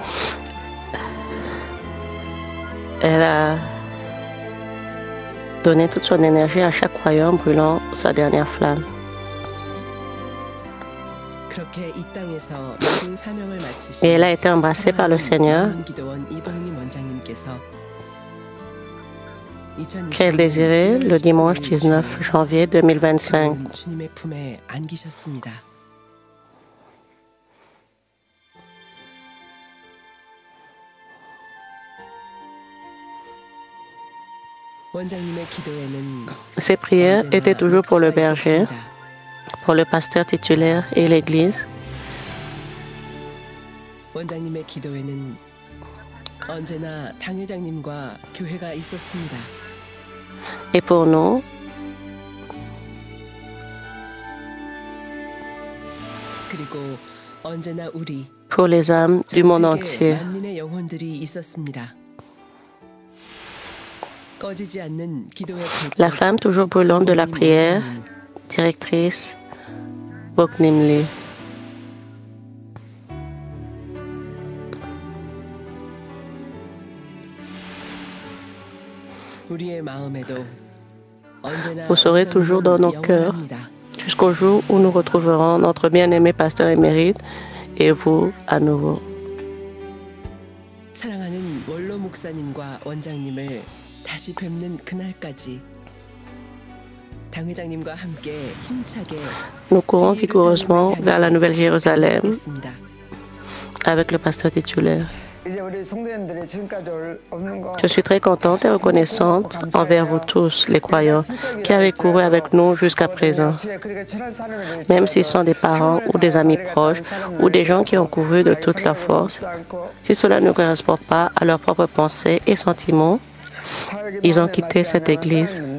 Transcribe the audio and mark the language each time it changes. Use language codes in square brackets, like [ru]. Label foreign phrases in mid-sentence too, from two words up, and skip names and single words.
[fr] Elle a donné toute son énergie à chaque croyant, brûlant sa dernière flamme. [ko] 그렇게 이 땅에서 모든 사명을 마치신 [fr] Et elle a été embrassée par le Seigneur, [ko] 만민기도원 이봉림 원장님께서 [fr] qu'elle désirait le dimanche 19 janvier 2025. [ko] 주님의 품에 안기셨습니다. 원장님의 기도에는 [fr] Ses prières étaient toujours pour le berger, pour le pasteur titulaire et l'Église. [ko] 원장님의 기도에는 언제나 당회장님과 교회가 있었습니다. [fr] Et pour nous, [ko] 그리고 언제나 우리 [fr] pour les âmes du monde entier. [ko] 만민의 영혼들이 있었습니다. 꺼지지 않는 기도의 [fr] La flamme toujours brûlante de la prière, directrice Oknimli. [ko] 우리의 마음에도 언제나 [fr] Vous serez toujours dans nos cœurs jusqu'au jour où nous retrouverons notre bien-aimé pasteur émérite et vous à nouveau. [ko] 사랑하는 원로 목사님과 원장님을 다시 뵙는 그날까지 당회장님과 함께 힘차게 [fr] Nous courons vigoureusement vers la Nouvelle-Jérusalem avec le pasteur titulaire. [ko] 이제 우리 성도님들이 지금까지 오는 거 [fr] Je suis très contente et reconnaissante envers vous tous, les croyants, qui avez couru avec nous jusqu'à présent. Même s'ils sont des parents ou des amis proches ou des gens qui ont couru de toute leur force, si cela ne correspond pas à leurs propres pensées et sentiments, ils ont quitté cette église.